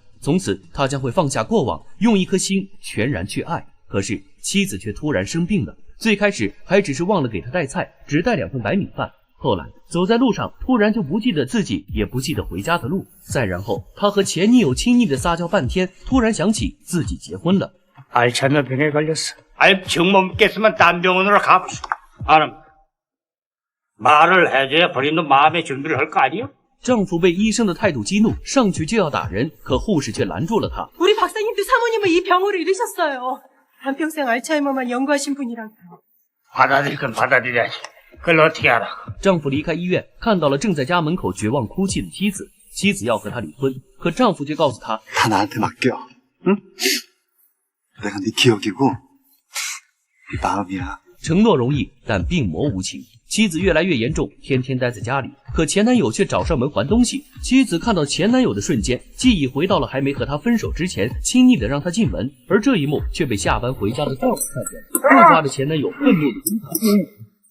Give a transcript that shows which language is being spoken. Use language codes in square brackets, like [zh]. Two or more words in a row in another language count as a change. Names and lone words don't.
[zh] 从此，他将会放下过往，用一颗心全然去爱。可是妻子却突然生病了，最开始还只是忘了给他带菜，只带2份白米饭。后来走在路上，突然就不记得自己，也不记得回家的路。再然后，他和前女友亲昵的撒娇半天，突然想起自己结婚了。 [ko] 알츠하이머 병에 걸렸어. 아이 정못 믿겠으면 딴 병원으로 가보시오. 아름 말을 해줘야 본인도 마음의 준비를 할 거 아니요? [zh] 丈夫被医生的态度激怒，上去就要打人，可护士却拦住了他。 [ko] 우리 박사님도 사모님을 이 병으로 잃으셨어요. 한평생 알츠하이머만 연구하신 분이랑. 받아들일 건 받아들여야지. 그걸 어떻게 알아? [zh] 丈夫离开医院，看到了正在家门口绝望哭泣的妻子。妻子要和他离婚，可丈夫却告诉他： [ko] 다 나한테 맡겨. 응? 내가 네 기억이고 네 마음이야. [zh] 承诺容易，但病魔无情。妻子越来越严重，天天待在家里，可前男友却找上门还东西。妻子看到前男友的瞬间，记忆回到了还没和他分手之前，亲昵的让他进门，而这一幕却被下班回家的丈夫看见，又抓着前男友愤怒的追他。